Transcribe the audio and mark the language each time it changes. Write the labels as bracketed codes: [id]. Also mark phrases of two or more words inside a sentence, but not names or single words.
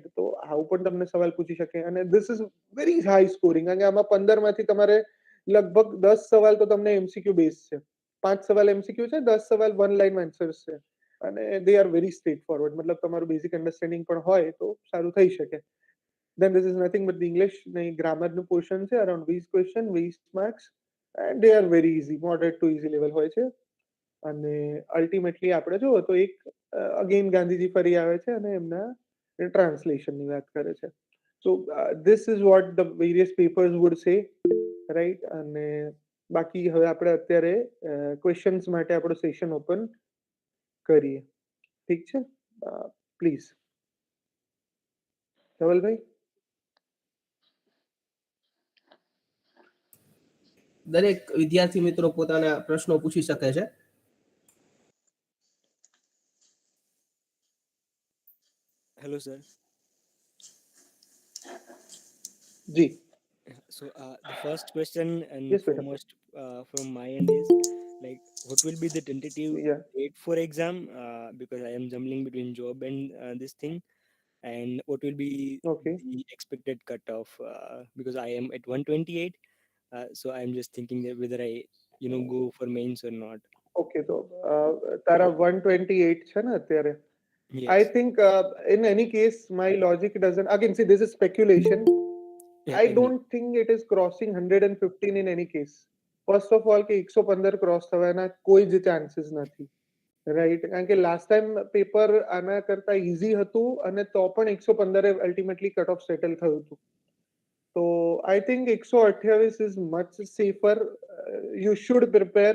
[gu] તો આવું પણ તમને સવાલ પૂછી શકે અને [en] this is very high scoring, [gu] કારણ કે આમાં 15 માંથી તમારે લગભગ 10 સવાલ તો તમને [en] MCQ base [gu] છે, 5 સવાલ એમસીક્યુ છે, 10 સવાલ [en] one line answers [gu] છે અને [en] they are very straight forward, [gu] મતલબ તમારું [en] basic understanding [gu] પણ હોય તો સારું થઈ શકે. [en] then this is nothing but the English નહીં grammar [gu] નું પોર્શન છે, [en] around 20 question 20 marks and they are very easy, moderate to easy level [gu] હોય છે. અને અલ્ટિમેટલી આપણે જુઓ તો એક અગેન ગાંધીજી ફરી આવે છે અને એમના ટ્રાન્સલેશનની વાત કરે છે. [en] સો this is what the various papers would say, રાઈટ. [gu] અને બાકી હવે આપણે અત્યારે ક્વેશ્ચન્સ માટે આપણો સેશન ઓપન કરીએ, ઠીક છે? પ્લીઝ ધવલભાઈ. દરેક વિદ્યાર્થી મિત્રો પોતાના પ્રશ્નો પૂછી શકે છે. [en] Hello, sir. [gu] જી. [en] So the first question and Yes, beta. foremost from my end is like, what will be the tentative Yeah. date for exam? Because I am jumbling between job and this thing, and what will be Okay. the expected cutoff? Because I am at 128, so I'm just thinking that whether I, go for mains or not. [gu] ઓકે, તો તારા 128 છે ને અત્યારે? [en] Yes. I think in any case my logic doesn't, again see this is speculation. Yeah, I indeed. don't think it is crossing 115 in any case. First of all [gu] કે 115 ક્રોસ થવાના કોઈ જ ચાન્સીસ નથી, રાઈટ. કારણ કે લાસ્ટ ટાઈમ પેપર આના કરતા ઈઝી હતું અને તો પણ 115 અલ્ટિમેટલી કટ ઓફ સેટલ થયું હતું. [en] તો I think 128 is much safer. You should prepare.